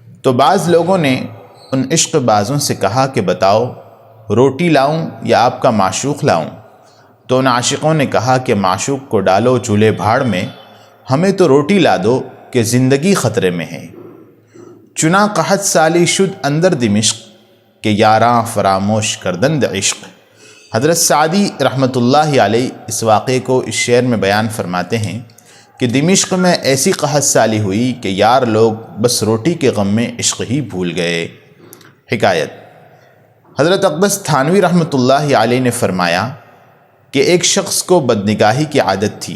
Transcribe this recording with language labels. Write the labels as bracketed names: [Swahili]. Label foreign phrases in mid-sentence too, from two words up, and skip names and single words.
[Urdu] تو بعض لوگوں نے ان عشق بازوں سے کہا کہ بتاؤ روٹی لاؤں یا آپ کا معشوق لاؤں؟ تو ان عاشقوں نے کہا کہ معشوق کو ڈالو چولہے بھاڑ میں، ہمیں تو روٹی لا دو کہ زندگی خطرے میں ہے۔ [Persian] چنا قحط سالی شد اندر دمشق کہ یاراں فراموش کردند عشق۔ [Urdu] حضرت سعدی [Arabic] رحمۃ اللہ علیہ [Urdu] اس واقعے کو اس شعر میں بیان فرماتے ہیں کہ دمشق میں ایسی قحط سالی ہوئی کہ یار لوگ بس روٹی کے غم میں عشق ہی بھول گئے۔ حکایت: حضرت اقدس تھانوی [Arabic] رحمۃ اللہ علیہ [Urdu] نے فرمایا کہ ایک شخص کو بدنگاہی کی عادت تھی۔